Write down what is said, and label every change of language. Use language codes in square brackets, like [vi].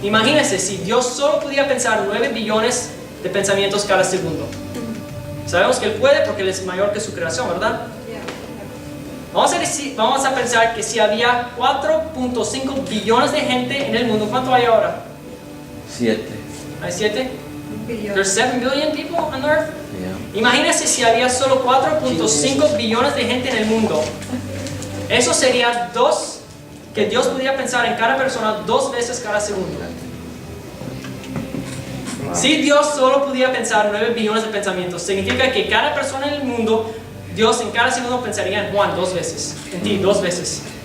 [es] Imagínense si Dios solo podía pensar 9 billones de pensamientos cada segundo. Sabemos que Él puede porque Él es mayor que su creación, ¿verdad? Vamos a pensar que si había 4.5 billones de gente en el mundo, ¿cuánto hay ahora? 7. ¿Hay 7? [en] There's 7 billion people on earth. Yeah. [es] Imagínense si había solo 4.5 billones de gente en el mundo. Eso sería que Dios podía pensar en cada persona 2 veces cada segundo. Si Dios solo podía pensar 9 billones de pensamientos, significa que cada persona en el mundo, Dios en cada segundo pensaría en Juan 2 veces, en ti 2 veces.